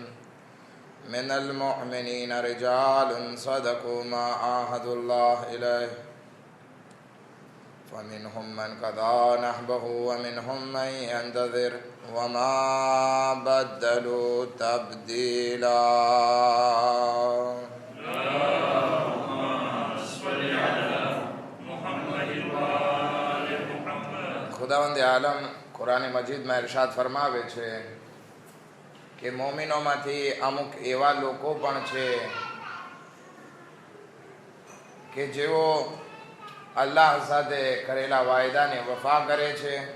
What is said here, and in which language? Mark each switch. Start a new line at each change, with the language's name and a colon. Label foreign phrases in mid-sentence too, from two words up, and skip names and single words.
Arabic: من المؤمنين رجال صدقوا ما عاهدوا الله إليه فمنهم من قضى نحبه ومنهم من ينتظر وما بدلوا تبديلا.
Gujarati: ખુદાવંદ આલમ કુરાન મજીદમાં ઇરશાદ ફરમાવે છે કે મોમિનોમાંથી અમુક એવા લોકો પણ છે કે જેઓ અલ્લાહ સાથે કરેલા વાયદાને વફા કરે છે